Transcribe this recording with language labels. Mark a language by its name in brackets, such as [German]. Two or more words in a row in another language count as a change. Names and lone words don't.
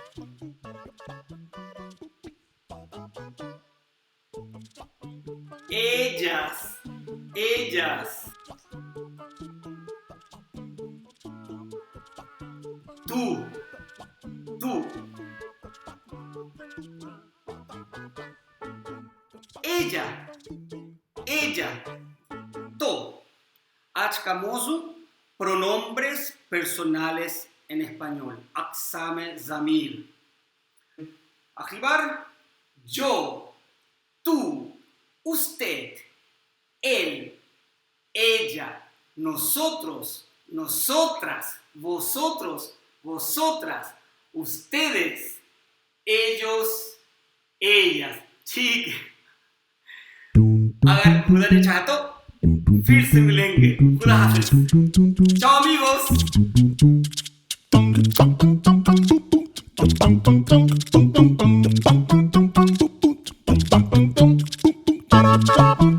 [Spanish] ellas, ellas, tú, tú, ella, ella, tú. [Urdu] آج کا موضوع [Spanish] pronombres personales en español, [Urdu] اقسام ضمیر. آخری بار, [Spanish] yo, tú, usted, él, ella, nosotros, nosotras, vosotros, vosotras, ustedes, ellos, ellas. [Urdu] ٹھیک ہے، اگر خدا نے چاہا تو پھر سے ملیں گے. خدا حافظ. [Spanish] Chao amigos.